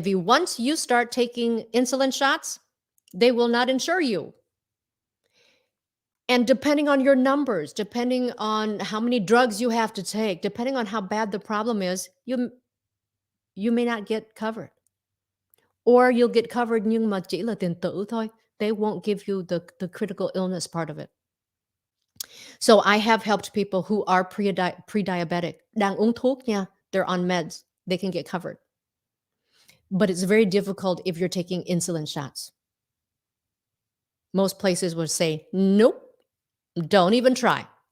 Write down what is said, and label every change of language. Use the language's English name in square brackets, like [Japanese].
[English] Once you start taking insulin shots, they will not insure you. And depending on your numbers, depending on how many drugs you have to take, depending on how bad the problem is, you may not get covered. Or you'll get covered [Vietnamese] nhưng mà chỉ là tiền tử thôi. [English] They won't give you the critical illness part of it. So I have helped people who are pre-diabetic. [Vietnamese] Đang uống thuốc nha. [English] They're on meds. They can get covered. But it's very difficult if you're taking insulin shots. Most places would say, nope, don't even try.